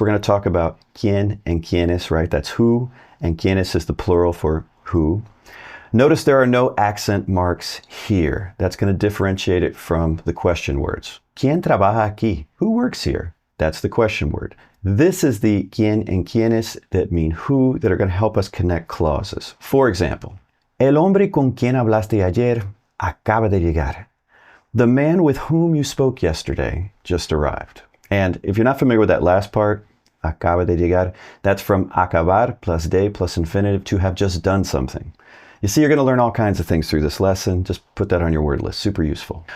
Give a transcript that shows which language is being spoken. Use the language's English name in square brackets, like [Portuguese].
[English] We're going to talk about quien and quienes, right? That's who, and quienes is the plural for who. Notice there are no accent marks here. That's going to differentiate it from the question words. [Spanish] ¿Quién trabaja aquí? [English] Who works here? That's the question word. This is the quien and quienes that mean who that are going to help us connect clauses. For example, [Spanish] el hombre con quien hablaste ayer acaba de llegar. [English] The man with whom you spoke yesterday just arrived. And if you're not familiar with that last part, [Spanish] acaba de llegar, [English] that's from acabar plus de plus infinitive, to have just done something. You see, you're going to learn all kinds of things through this lesson. Just put that on your word list. Super useful.